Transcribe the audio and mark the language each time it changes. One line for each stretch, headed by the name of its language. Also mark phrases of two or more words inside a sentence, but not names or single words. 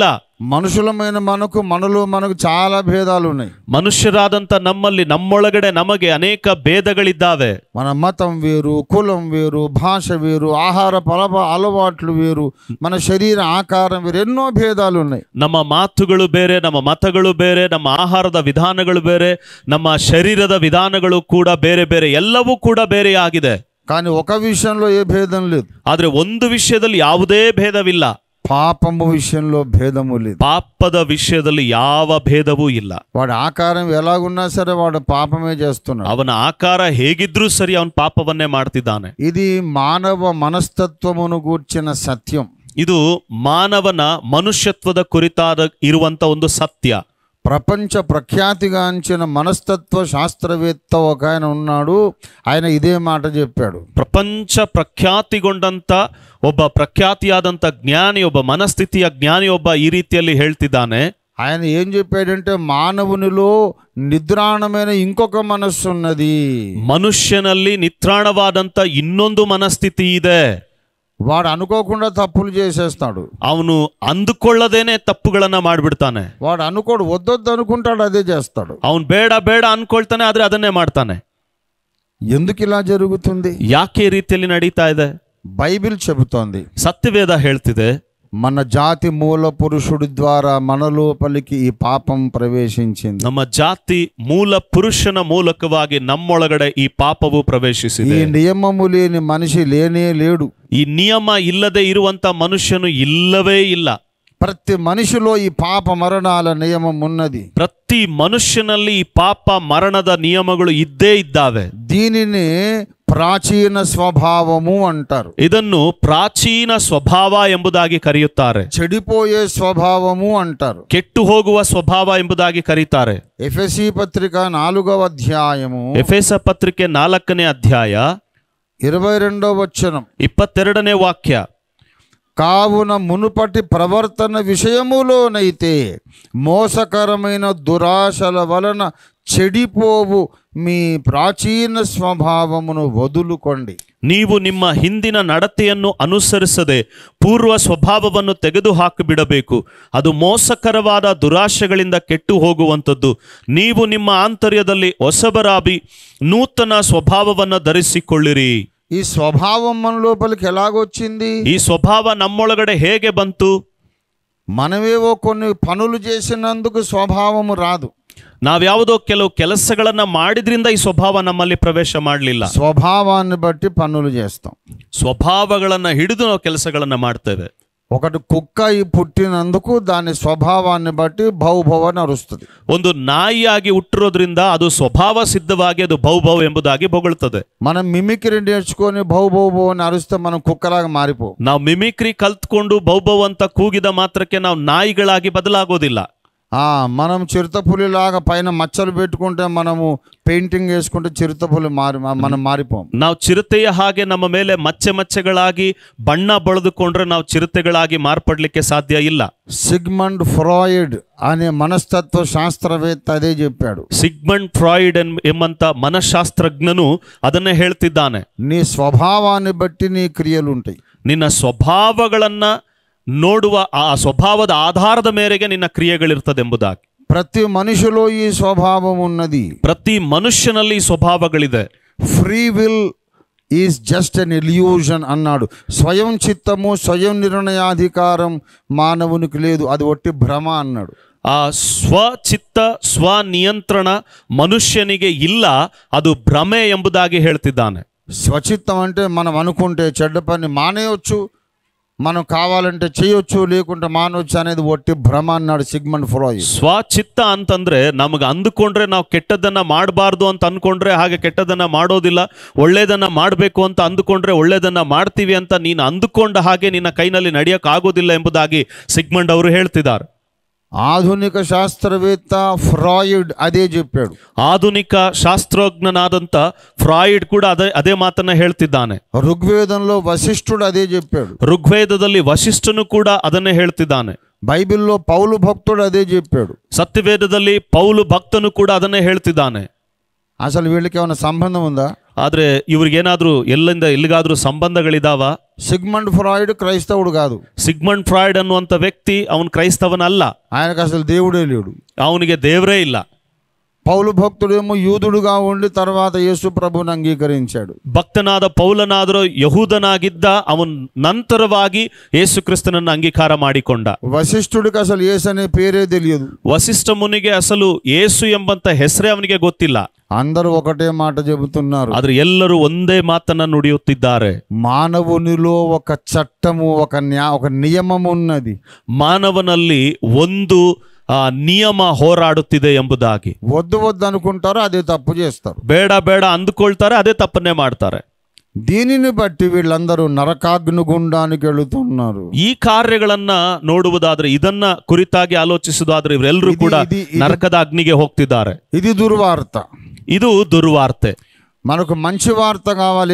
Telugu: మనుషులమైన మనకు చాలా భేదాలు ఉన్నాయి.
Kannada: ಮನುಷ್ಯರಾದಂತ ನಮ್ಮೊಳಗಡೆ ನಮಗೆ ಅನೇಕ ಭೇದಗಳಿದ್ದಾವೆ.
Telugu: మన మతం వేరు, కులం వేరు, భాష వేరు, ఆహార అలవాట్లు వేరు, మన శరీర ఆకారం వేరు, ఎన్నో భేదాలు ఉన్నాయి.
Kannada: ನಮ್ಮ ಮಾತುಗಳು ಬೇರೆ, ನಮ್ಮ ಮತಗಳು ಬೇರೆ, ನಮ್ಮ ಆಹಾರದ ವಿಧಾನಗಳು ಬೇರೆ, ನಮ್ಮ ಶರೀರದ ವಿಧಾನಗಳು ಕೂಡ ಬೇರೆ ಬೇರೆ, ಎಲ್ಲವೂ ಕೂಡ ಬೇರೆಯಾಗಿದೆ.
Telugu: కానీ ఒక విషయంలో ఏ భేదం లేదు.
Kannada: ಆದ್ರೆ ಒಂದು ವಿಷಯದಲ್ಲಿ ಯಾವುದೇ ಭೇದವಿಲ್ಲ.
Telugu: పాపము విషయంలో భేదము లేదు.
Kannada: ಪಾಪದ ವಿಷಯದಲ್ಲಿ ಯಾವ ಭೇದವೂ ಇಲ್ಲ.
Telugu: వాడి ఆకారం ఎలాగున్నా సరే వాడు పాపమే చేస్తున్నాడు.
Kannada: ಅವನ ಆಕಾರ ಹೇಗಿದ್ರೂ ಸರಿ, ಅವನ ಪಾಪವನ್ನೇ ಮಾಡ್ತಿದ್ದಾನೆ.
Telugu: ఇది మానవ మనస్తత్వమును గూర్చిన సత్యం.
Kannada: ಇದು ಮಾನವನ ಮನುಷ್ಯತ್ವದ ಕುರಿತಾದ ಇರುವಂತ ಒಂದು ಸತ್ಯ.
Telugu: ప్రపంచ ప్రఖ్యాతిగాంచిన మనస్తత్వ శాస్త్రవేత్త ఒక ఆయన ఉన్నాడు. ఆయన ఇదే మాట చెప్పాడు.
Kannada: ಪ್ರಪಂಚ ಪ್ರಖ್ಯಾತಿಗೊಂಡಂತ ಒಬ್ಬ ಪ್ರಖ್ಯಾತಿಯಾದಂತ ಜ್ಞಾನಿ, ಒಬ್ಬ ಮನಸ್ಥಿತಿಯ ಜ್ಞಾನಿ ಒಬ್ಬ ಈ ರೀತಿಯಲ್ಲಿ ಹೇಳ್ತಿದ್ದಾನೆ.
Telugu: ఆయన ఏం చెప్పాడంటే, మానవునిలో నిద్రాణమైన ఇంకొక మనస్సు ఉన్నది.
Kannada: ಮನುಷ್ಯನಲ್ಲಿ ನಿತ್ರಾಣವಾದಂತ ಇನ್ನೊಂದು ಮನಸ್ಥಿತಿ ಇದೆ.
Telugu: వాడు అనుకోకుండా తప్పులు చేసేస్తాడు.
Kannada: ಅವನು ಅಂದುಕೊಳ್ಳದೇನೆ ತಪ್ಪುಗಳನ್ನ ಮಾಡ್ಬಿಡ್ತಾನೆ.
Telugu: వాడు అనుకోడు, వద్దొద్దు అనుకుంటాడు, అదే చేస్తాడు.
Kannada: ಅವನು ಬೇಡ ಬೇಡ ಅನ್ಕೊಳ್ತಾನೆ, ಆದ್ರೆ ಅದನ್ನೇ ಮಾಡ್ತಾನೆ.
Telugu: ఎందుకు ఇలా జరుగుతుంది?
Kannada: ಯಾಕೆ ಈ ರೀತಿಯಲ್ಲಿ ನಡೀತಾ ಇದೆ?
Telugu: బైబిల్ చెబుతోంది,
Kannada: ಸತ್ಯವೇದ ಹೇಳ್ತಿದೆ,
Telugu: మన జాతి మూల పురుషుడి ద్వారా మన లోపలికి ఈ పాపం ప్రవేశించింది.
Kannada: ನಮ್ಮ ಜಾತಿ ಮೂಲ ಪುರುಷನ ಮೂಲಕವಾಗಿ ನಮ್ಮೊಳಗಡೆ ಈ ಪಾಪವು ಪ್ರವೇಶಿಸಿದೆ.
Telugu: ఈ నియమము లేని మనిషి లేనే లేడు.
Kannada: ಈ ನಿಯಮ ಇಲ್ಲದೆ ಇರುವಂತ ಮನುಷ್ಯನು ಇಲ್ಲವೇ ಇಲ್ಲ.
Telugu: ప్రతి మనిషిలో ఈ పాప మరణాల నియమం ఉన్నది.
Kannada: ಪ್ರತಿ ಮನುಷ್ಯನಲ್ಲಿ ಈ ಪಾಪ ಮರಣದ ನಿಯಮಗಳು ಇದ್ದೇ ಇದ್ದಾವೆ.
Telugu: దీనిని ప్రాచీన స్వభావము అంటారు.
Kannada: ಇದನ್ನು ಪ್ರಾಚೀನ ಸ್ವಭಾವ ಎಂಬುದಾಗಿ ಕರೆಯುತ್ತಾರೆ.
Telugu: చెడిపోయే స్వభావము అంటారు.
Kannada: ಕೆಟ್ಟು ಹೋಗುವ ಸ್ವಭಾವ ಎಂಬುದಾಗಿ ಕರೀತಾರೆ.
Telugu: ఎఫెసీ పత్రిక 4వ అధ్యాయము
Kannada: ಎಫೆಸ ಪತ್ರಿಕೆ 4ನೇ ಅಧ್ಯಾಯ
Telugu: 22వ వచనం.
Kannada: 22ನೇ ವಾಕ್ಯ.
Telugu: కావున మునుపటి ప్రవర్తన విషయములోనైతే మోసకరమైన దురాశల వలన చెడిపోవు మీ ప్రాచీన స్వభావమును వదులుకోండి.
Kannada: ನೀವು ನಿಮ್ಮ ಹಿಂದಿನ ನಡತೆಯನ್ನು ಅನುಸರಿಸದೆ ಪೂರ್ವ ಸ್ವಭಾವವನ್ನು ತೆಗೆದುಹಾಕಿ ಬಿಡಬೇಕು. ಅದು ಮೋಸಕರವಾದ ದುರಾಶೆಗಳಿಂದ ಕೆಟ್ಟು ಹೋಗುವಂಥದ್ದು. ನೀವು ನಿಮ್ಮ ಆಂತರ್ಯದಲ್ಲಿ ಹೊಸಬರಾಗಿ ನೂತನ ಸ್ವಭಾವವನ್ನು ಧರಿಸಿಕೊಳ್ಳಿರಿ.
Telugu: ఈ స్వభావం మన లోపలికి ఎలాగొచ్చింది?
Kannada: ಈ ಸ್ವಭಾವ ನಮ್ಮೊಳಗಡೆ ಹೇಗೆ ಬಂತು?
Telugu: మనమేవో కొన్ని పనులు చేసినందుకు స్వభావము రాదు.
Kannada: ನಾವ್ಯಾವುದೋ ಕೆಲವು ಕೆಲಸಗಳನ್ನ ಮಾಡಿದ್ರಿಂದ ಈ ಸ್ವಭಾವ ನಮ್ಮಲ್ಲಿ ಪ್ರವೇಶ ಮಾಡಲಿಲ್ಲ.
Telugu: స్వభావాన్ని బట్టి పనులు చేస్తాం.
Kannada: ಸ್ವಭಾವಗಳನ್ನ ಹಿಡಿದು ನಾವು ಕೆಲಸಗಳನ್ನ ಮಾಡ್ತೇವೆ.
Telugu: ఒకటి కుక్క ఈ పుట్టినందుకు దాని స్వభావాన్ని బట్టి భౌభవ అని అరుస్తుంది.
Kannada: ಒಂದು ನಾಯಿಯಾಗಿ ಹುಟ್ಟಿರೋದ್ರಿಂದ ಅದು ಸ್ವಭಾವ ಸಿದ್ಧವಾಗಿ ಅದು ಭೌ ಭೌ ಎಂಬುದಾಗಿ ಬೊಗಳುತ್ತದೆ.
Telugu: మనం మిమిక్రీ నేర్చుకొని భౌభవ అని అరిస్తే మనం కుక్కలాగా మారిపో.
Kannada: ನಾವು ಮಿಮಿಕ್ರಿ ಕಲ್ತ್ಕೊಂಡು ಭೌ ಭೌ ಅಂತ ಕೂಗಿದ ಮಾತ್ರಕ್ಕೆ ನಾವು ನಾಯಿಗಳಾಗಿ ಬದಲಾಗೋದಿಲ್ಲ.
Telugu: మనం చిరుతపులిలాగా పైన మచ్చలు పెట్టుకుంటే మనము పెయింటింగ్ వేసుకుంటే చిరుతపులి మనం మారిపోం.
Kannada: ನಾವು ಚಿರತೆಯ ಹಾಗೆ ನಮ್ಮ ಮೇಲೆ ಮಚ್ಚೆ ಮಚ್ಚೆಗಳಾಗಿ ಬಣ್ಣ ಬಳಿದುಕೊಂಡ್ರೆ ನಾವು ಚಿರತೆಗಳಾಗಿ ಮಾರ್ಪಡ್ಲಿಕ್ಕೆ ಸಾಧ್ಯ ಇಲ್ಲ.
Telugu: సిగ్మండ్ ఫ్రాయిడ్ అనే మనస్తత్వ శాస్త్రవేత్త అదే చెప్పాడు.
Kannada: ಸಿಗ್ಮಂಡ್ ಫ್ರಾయిಡ್ ಎಂಬಂತ ಮನಃಶಾಸ್ತ್ರಜ್ಞನು ಅದನ್ನೇ ಹೇಳ್ತಿದ್ದಾನೆ.
Telugu: నీ స్వభావాన్ని బట్టి నీ క్రియలు ఉంటాయి.
Kannada: ನಿನ್ನ ಸ್ವಭಾವಗಳನ್ನ ನೋಡುವ ಆ ಸ್ವಭಾವದ ಆಧಾರದ ಮೇರೆಗೆ ನಿನ್ನ ಕ್ರಿಯೆಗಳಿರ್ತದೆಂಬುದಾಗಿ.
Telugu: ప్రతి మనిషిలో ఈ స్వభావం ఉన్నది.
Kannada: ಪ್ರತಿ మనుష్ಯನಲ್ಲಿ ಈ ಸ್ವಭಾವಗಳಿದೆ.
English: free will is just an illusion అన్నాడు.
Telugu: స్వయం చిత్తము స్వయం నిర్ణయాధికారం మానవునికి లేదు, అది ఒట్టి భ్రమ అన్నాడు.
Kannada: ಆ ಸ್ವಚಿತ್ತ ಸ್ವನಿಯಂತ್ರಣ ಮನುಷ್ಯನಿಗೆ ಇಲ್ಲ, ಅದು ಭ್ರಮೆ ಎಂಬುದಾಗಿ ಹೇಳ್ತಿದ್ದಾನೆ.
Telugu: స్వచిత్తం అంటే మనం అనుకుంటే చెడ్డ పని మానేయొచ్చు, మనం కావాలంటే చేయొచ్చు, లేకుంటే మానవచ్చు అనేది ఒట్టి భ్రమ అన్నాడు సిగ్మండ్ ఫ్రాయిడ్.
Kannada: ಸ್ವಚಿತ್ತ ಅಂತಂದ್ರೆ ನಮಗೆ ಅಂದುಕೊಂಡ್ರೆ ನಾವು ಕೆಟ್ಟದನ್ನ ಮಾಡಬಾರ್ದು ಅಂತ ಅನ್ಕೊಂಡ್ರೆ ಹಾಗೆ ಕೆಟ್ಟದನ್ನ ಮಾಡೋದಿಲ್ಲ, ಒಳ್ಳೇದನ್ನ ಮಾಡಬೇಕು ಅಂತ ಅಂದುಕೊಂಡ್ರೆ ಒಳ್ಳೇದನ್ನ ಮಾಡ್ತೀವಿ ಅಂತ ನೀನು ಅಂದುಕೊಂಡ ಹಾಗೆ ನಿನ್ನ ಕೈನಲ್ಲಿ ನಡೆಯಕ್ಕೆ ಆಗೋದಿಲ್ಲ ಎಂಬುದಾಗಿ ಸಿಗ್ಮಂಡ್ ಅವರು ಹೇಳ್ತಿದ್ದಾರೆ.
Telugu: ఆధునిక శాస్త్రవేత్త ఫ్రాయిడ్ అదే చెప్పాడు.
Kannada: ಆಧುನಿಕ ಶಾಸ್ತ್ರಜ್ಞನಾದಂತ ಫ್ರಾయిಡ್ ಕೂಡ ಅದೇ ಮಾತನ್ನ ಹೇಳ್ತಿದ್ದಾನೆ.
Telugu: ఋగ్వేదంలో వశిష్ఠుడు అదే చెప్పాడు.
Kannada: ಋಗ್ವೇದದಲ್ಲಿ ವಶಿಷ್ಠನು ಕೂಡ ಅದನ್ನೇ ಹೇಳ್ತಿದ್ದಾನೆ.
Telugu: బైబిల్లో పౌలు భక్తుడు అదే చెప్పాడు.
Kannada: ಸತ್ಯವೇದದಲ್ಲಿ ಪೌಲು ಭಕ್ತನು ಕೂಡ ಅದನ್ನೇ ಹೇಳ್ತಿದ್ದಾನೆ.
Telugu: అసలు వీళ్ళకి ఏమైనా సంబంధం ఉందా?
Kannada: ಆದ್ರೆ ಇವ್ರಿಗೇನಾದ್ರೂ ಎಲ್ಲಿಂದ ಎಲ್ಲಿಗಾದ್ರೂ ಸಂಬಂಧಗಳಿದಾವ?
Telugu: సిగ్మండ్ ఫ్రాయిడ్ క్రైస్తవుడు కాదు.
Kannada: ಸಿಗ್ಮಂಡ್ ಫ್ರಾయిಡ್ ಅನ್ನುವಂಥ ವ್ಯಕ್ತಿ ಅವನು ಕ್ರೈಸ್ತವನಲ್ಲ.
Telugu: ఆయనకు అసలు దేవుడే లేడు,
Kannada: ಅವನಿಗೆ ದೇವರೇ ಇಲ್ಲ.
Telugu: పౌలు భక్తుడేమో యూదుడుగా ఉండి తర్వాత యేసు ప్రభువుని అంగీకరించాడు.
Kannada: ಭಕ್ತನಾದ ಪೌಲನಾದರೂ ಯಹೂದನಾಗಿದ್ದ, ಅವನು ನಂತರವಾಗಿ ಯೇಸು ಕ್ರಿಸ್ತನನ್ನು ಅಂಗೀಕಾರ ಮಾಡಿಕೊಂಡ.
Telugu: వశిష్ఠుడికి అసలు యేసు అనే పేరే తెలియదు.
Kannada: ವಸಿಷ್ಠ ಮುನಿಗೆ ಅಸಲು ಯೇಸು ಎಂಬಂತ ಹೆಸರೇ ಅವನಿಗೆ ಗೊತ್ತಿಲ್ಲ.
Telugu: అందరూ ఒకటే మాట చెబుతున్నారు,
Kannada: ಆದ್ರೆ ಎಲ್ಲರೂ ಒಂದೇ ಮಾತನ್ನ ನುಡಿಯುತ್ತಿದ್ದಾರೆ.
Telugu: మానవునిలో ఒక చట్టము ఒక నియమం ఉన్నది.
Kannada: ಮಾನವನಲ್ಲಿ ಒಂದು ನಿಯಮ ಹೋರಾಡುತ್ತಿದೆ ಎಂಬುದಾಗಿ.
Telugu: వద్దు వద్దు అనుకుంటారో అదే తప్పు చేస్తారు,
Kannada: ಬೇಡ ಬೇಡ ಅಂದುಕೊಳ್ತಾರೆ, ಅದೇ ತಪ್ಪನ್ನೇ ಮಾಡ್ತಾರೆ.
Telugu: దీనిని బట్టి వీళ్ళందరూ నరకాగ్ని గుండానికి వెళుతున్నారు.
Kannada: ಈ ಕಾರ್ಯಗಳನ್ನ ನೋಡುವುದಾದ್ರೆ, ಇದನ್ನ ಕುರಿತಾಗಿ ಆಲೋಚಿಸುವುದಾದ್ರೆ ಇವರೆಲ್ಲರೂ ಕೂಡ ನರಕದ ಅಗ್ನಿಗೆ ಹೋಗ್ತಿದ್ದಾರೆ.
Telugu: ఇది దుర్వార్త.
Kannada: ಇದು ದುರ್ವಾರ್ತೆ.
Telugu: మనకు మంచి వార్త కావాలి.